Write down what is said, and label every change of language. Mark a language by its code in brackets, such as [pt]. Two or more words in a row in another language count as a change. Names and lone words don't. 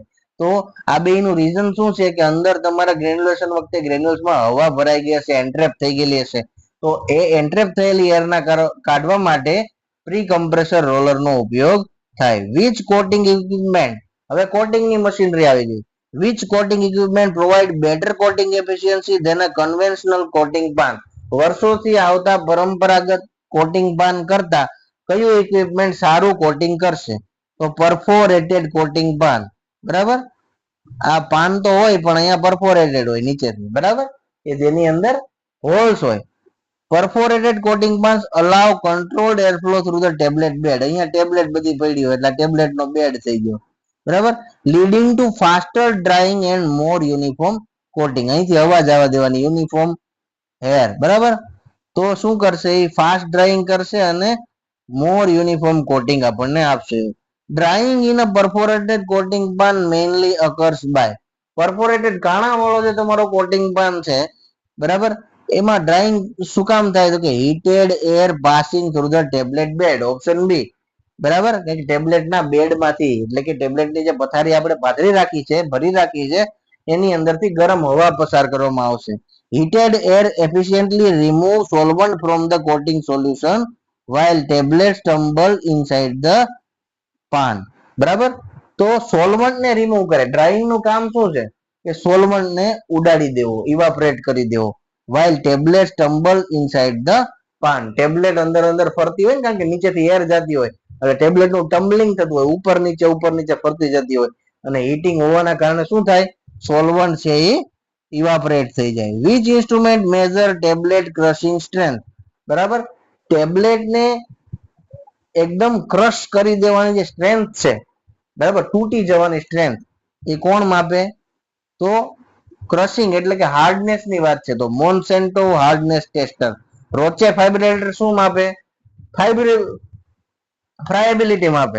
[gu] તો આ બેનું રીઝન શું છે કે અંદર તમારા ગ્રેન્યુલેશન વખતે ગ્રેન્યુલ્સમાં હવા ભરાઈ ગઈ હશે, એન્ટ્રેપ થઈ ગયેલી હશે. તો એ એન્ટ્રેપ થયેલી એરના કાઢવા માટે [en] pre compressor roller [gu] નો ઉપયોગ થાય. [en] which coating equipment. [gu] હવે કોટિંગ ની મશીનરી આવી ગઈ. [en] which coating equipment provide better coating efficiency than a conventional coating pan? [gu] વર્ષોથી આવતા પરંપરાગત [en] coating pan [gu] કરતા કયું ઇક્વિપમેન્ટ સારું કોટિંગ કરશે? [en] તો perforated coating pan. [gu] બરાબર, આ પાન તો હોય પણ અહીંયા પરફોરેટેડ હોય નીચેથી. બરાબર, કે જેની અંદર હોલ્સ હોય. [en] perforated coating pans allow controlled airflow through the tablet bed. [gu] અહીંયા ટેબ્લેટ બધી પડી હોય એટલે ટેબ્લેટ નો બેડ થઈ ગયો. બરાબર, [en] leading to faster drying and more uniform coating. [gu] અહીંથી હવા જવા દેવાની, [en] uniform hair. [gu] બરાબર, તો શું કરશે? એ [en] fast drying [gu] કરશે અને [en] more uniform coating [gu] આપણને આપશે. [en] drying in a perforated coating pan mainly occurs by. [gu] પરફોરેટેડ કાણા વાળો જે તમારો [en] coating pan [gu] છે, બરાબર, એમાં ડ્રાઇંગ શું કામ થાય? તો કે [en] heated air passing through the tablet bed. option B. [gu] બરાબર, કે ટેબ્લેટના બેડમાંથી, એટલે કે ટેબ્લેટની જે પથારી આપણે પાથરી રાખી છે, ભરી રાખી છે, એની અંદરથી ગરમ હવા પસાર કરવામાં આવશે. [en] heated air efficiently remove solvent from the coating solution while tablets tumble inside the pan. [gu] બરાબર, તો સોલ્વન્ટ ને રિમૂવ કરે. ડ્રાઇંગ નું કામ શું છે? કે સોલ્વન્ટ ને ઉડાડી દેવો, ઇવાપરેટ કરી દેવો. [en] while tablets tumble inside the pan. [gu] ટેબ્લેટ અંદર અંદર ફરતી હોય ને, કારણ કે નીચેથી એર જતી હોય એટલે ટેબ્લેટ નું ટમ્બલિંગ થતું હોય, ઉપર નીચે ફરતી જતી હોય અને હીટિંગ હોવાના કારણે શું થાય? સોલ્વન્ટ છે એ ઇવાપરેટ થઈ જાય. [en] which instrument measure tablet crushing strength? [gu] બરાબર, ટેબ્લેટ ને એકદમ ક્રશ કરી દેવાની જે સ્ટ્રેન્થ છે, બરાબર, તૂટી જવાની સ્ટ્રેન્થ, એ કોણ માપે? તો ક્રશિંગ એટલે કે હાર્ડનેસ ની વાત છે તો મોન્સેન્ટો [en] hardness tester. [gu] રોચે ફાઇબ્રેટર શું માપે? ફ્રાયબિલિટી માપે.